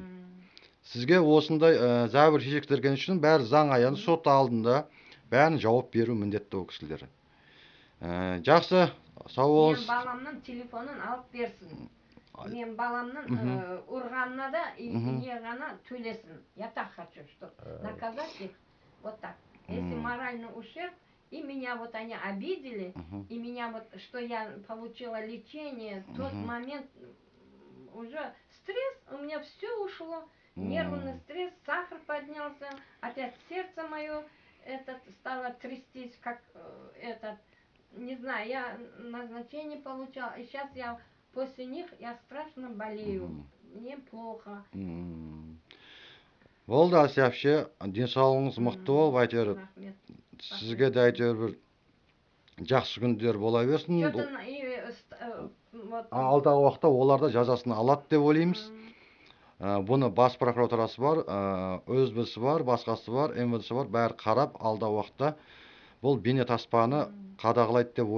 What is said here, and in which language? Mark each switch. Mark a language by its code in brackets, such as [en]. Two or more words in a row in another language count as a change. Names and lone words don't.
[kk] Сізге осындай зәбір шеккен үшін бәрі заң аясында сот алдында бәрін жауап беру міндетті ол кісілер. Жақсы, сау болыңыз. Мен баламның телефонын алып берсін. Мен баламның ұрғанына да не ғана төлесін. [ru] Я так хочу, что наказать их вот так. Если моральный ущерб, и меня вот они обидели, и меня вот, что я получила лечение, тот момент уже стресс, у меня все ушло, нервный стресс, сахар поднялся, опять сердце мое стало трястись, как не знаю, я назначение получала, и сейчас я после них я страшно болею, мне плохо. [kk] Болды, Асия әпше, денсаулығыңыз мықты бол, әйтеуір сізге де әйтеуір бір жақсы күндер бола берсін. Алдағы уақытта олар да жазасын алады деп ойлаймыз. Бұны бас прокуратурасы бар, ОСБ-сі бар, басқасы бар, МВД-сі бар, бәрі қарап, алдағы уақытта бұл бейнетаспаны қадағалайды деп ойлаймыз.